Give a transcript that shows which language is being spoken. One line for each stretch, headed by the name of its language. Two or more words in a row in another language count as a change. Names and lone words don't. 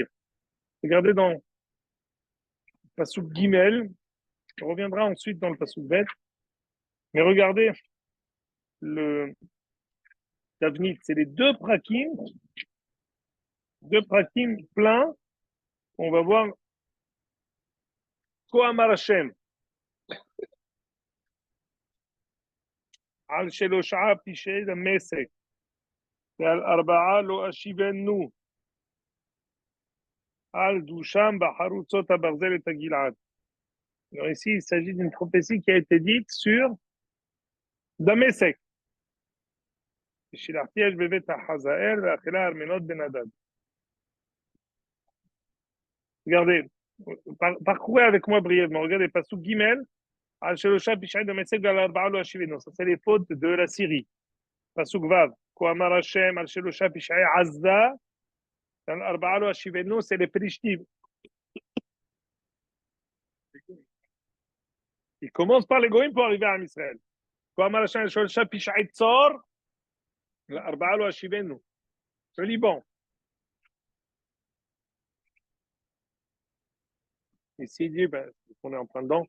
French: Regardez dans le
Hebrew: פסוק גימל,
French: on reviendra ensuite dans le
Hebrew: פסוק בית,
French: mais regardez le Tavnit, c'est les deux prakim pleins. On va voir
Hebrew: כה אמר השם. על שלושה פשעי דמשק ועל ארבעה לא אשיבנו על דושם בחרוצות הברזל את הגלעד.
French: Alors ici, il s'agit d'une prophétie qui a été dite sur Damesek.
Hebrew: שילחתי אש בבית החזאל ואכלה ארמנות בן הדד.
French: Regardez, parcourez avec moi brièvement. Regardez,
Hebrew: פסוק גימל, על שלושה פשעי דמשק ועל ארבעה לא אשיבנו.
French: Ça, c'est les fautes de la Syrie.
Hebrew: פסוק ואו, כה אמר השם על שלושה פשעי עזה, ועל ארבעה לא אשיבנו,
French: c'est les Plishtim. Il commence par les Goïms pour arriver à Israël.
Hebrew: כמה השם על שלשה פשעי צר, לארבעה לא אשיבנו.
French: Le Liban. Ici, il dit, on est en plein dedans.